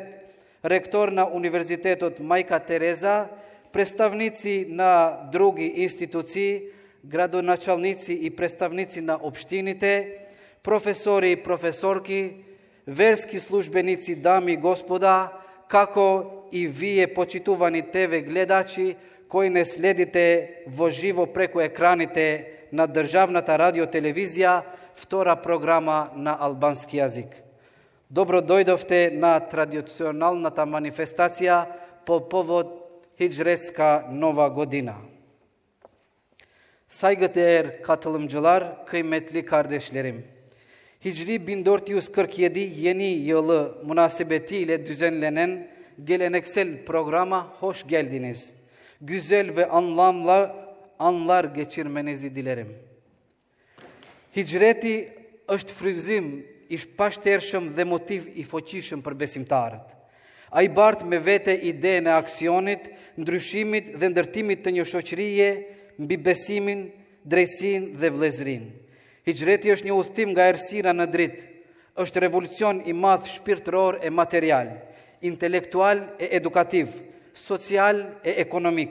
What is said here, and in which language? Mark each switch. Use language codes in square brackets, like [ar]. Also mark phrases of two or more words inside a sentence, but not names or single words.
[mk] ректор на Универзитетот Мајка Тереза, представници на други институции, градоначалници и представници на општините, професори и професорки, верски службеници, дами и господа, како и вие почитувани ТВ гледачи кои не следите во живо преку екраните на Државната радиотелевизија, втора програма на албански јазик. Добро дојдовте на традиционалната манифестација по повод Hicretska Nova Godina. [tr] Saygıdeğer katılımcılar, kıymetli kardeşlerim. Hicri 1447 yeni yılı münasebetiyle düzenlenen geleneksel programa hoş geldiniz. Güzel ve anlamlı anlar geçirmenizi dilerim. [sq] Hicreti është frymëzim I shpashtershëm dhe motiv I fuqishëm për besimtarët. Ai bart me vete idenë e aksionit, ndryshimit dhe ndërtimit të një shoqërie mbi besimin, drejtsinë dhe vëllezërinë. Hicreti është një udhtim nga errësira në dritë, është revolucion I madh shpirtëror e material, intelektual e edukativ, social e ekonomik.